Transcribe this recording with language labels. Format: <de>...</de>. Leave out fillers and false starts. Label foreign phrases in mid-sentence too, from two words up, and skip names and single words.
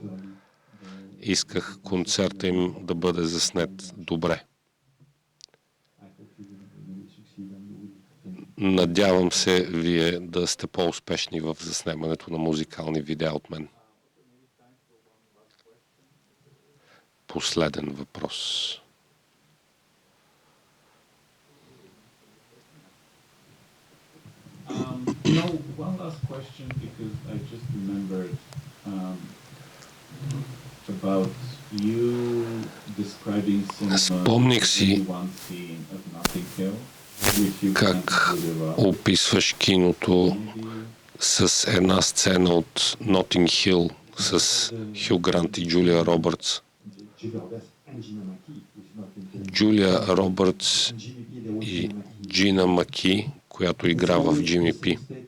<bg>Исках концерта им да бъде заснет добре. Надявам се вие да сте по-успешни в заснемането на музикални видеа от мен. Последен въпрос.</bg> <en>No, one last question because I just remembered about you describing cinema</en> <bg>Спомних си</bg> <en>one scene of Notting Hill, which you</en> <bg>как</bg> <en>can't really well.</en> <bg>описваш киното с една сцена от Notting Hill с Хю Грант и Джулия Робъртс. Джулия Робъртс и Джина Маки, която игра в Джимми Пи.</bg>